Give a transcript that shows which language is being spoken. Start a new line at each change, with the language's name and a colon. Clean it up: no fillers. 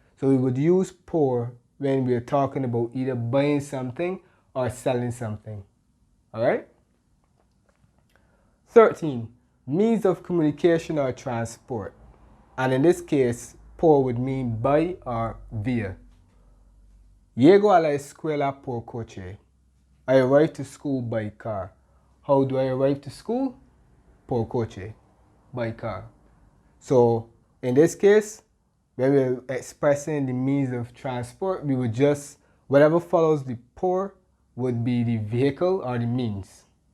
English: So we would use por when we're talking about either buying something or selling something. All right? 13, means of communication or transport. And in this case, por would mean by or via.
Spanish: Llego a la escuela por coche.
English: I arrive to school by car. How do I arrive to school?
Spanish: Por coche,
English: by car. So in this case, when we're expressing the means of transport, we would just, whatever follows the por would be the vehicle or the means.